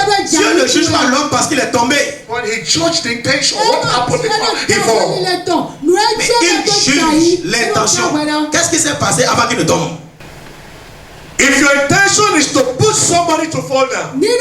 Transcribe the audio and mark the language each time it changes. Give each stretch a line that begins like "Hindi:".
French: Dieu ne juge pas l'homme parce qu'il est tombé.
English: When he judged the intention, what happened before he falls?
French: Mais il juge l'intention. Qu'est-ce qui s'est passé avant qu'il ne tombe?
English: If your intention is to push somebody to fall down,